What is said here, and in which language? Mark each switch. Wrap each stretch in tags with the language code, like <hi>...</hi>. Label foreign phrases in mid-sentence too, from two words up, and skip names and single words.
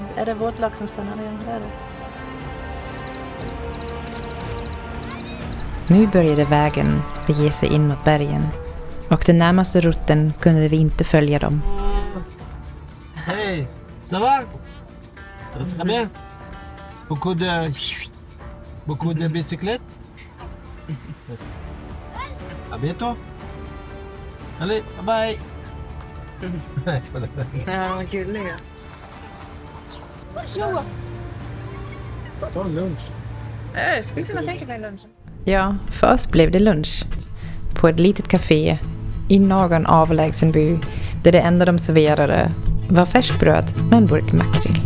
<sv>Är det vårt lag som stannar igen? Det är det. Nu började vägen bege sig inåt bergen. Och den närmaste rutten kunde vi inte följa dem. Hej!</sv> <fr>Ça va? Ça va très bien? Beaucoup de bicyclettes? À bientôt! Salut,</fr> <en>bye bye!</en> <sv>Ja, vad gulliga. Ta en lunch. Jag skulle kunna tänka mig lunchen. Ja, först blev det lunch. På ett litet café i någon avlägsen by där det enda de serverade var färskbröd med en burk makrill.</sv>